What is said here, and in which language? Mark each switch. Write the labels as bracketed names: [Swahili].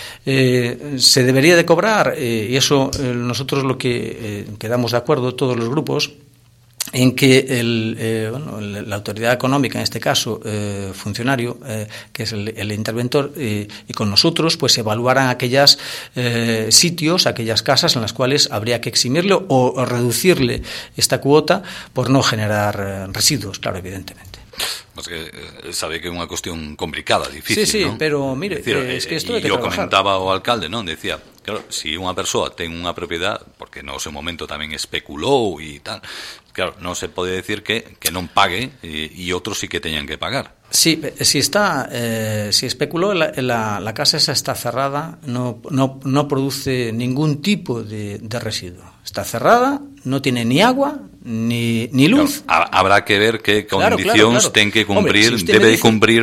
[Spanish] Se debería de cobrar, y eso nosotros lo que quedamos de acuerdo todos los grupos, en que la autoridad económica, en este caso, funcionario, que es el interventor, y con nosotros, pues evaluaran aquellos sitios, aquellas casas en las cuales habría que eximirle o reducirle esta cuota por no generar residuos, claro, evidentemente. [Galician] Pues que sabe que é unha cuestión complicada, difícil, sí, ¿no? [Spanish] Pero mire, es que esto hay que trabajar. Yo comentaba ao alcalde, ¿no? [Galician] Decía, claro, si unha persoa ten unha propiedad, porque no ese momento tamén especulou y tal, claro, [Spanish] no se puede decir [Galician] que non pague [Spanish] y otros [Galician] sí que teñan que pagar. [Spanish] Sí, si está, si especuló, la casa esa está cerrada, no produce ningún tipo de residuo. Está cerrada, no tiene ni agua, ni luz. Claro, habrá que ver qué condiciones tiene que cumplir, hombre, si debe de cumplir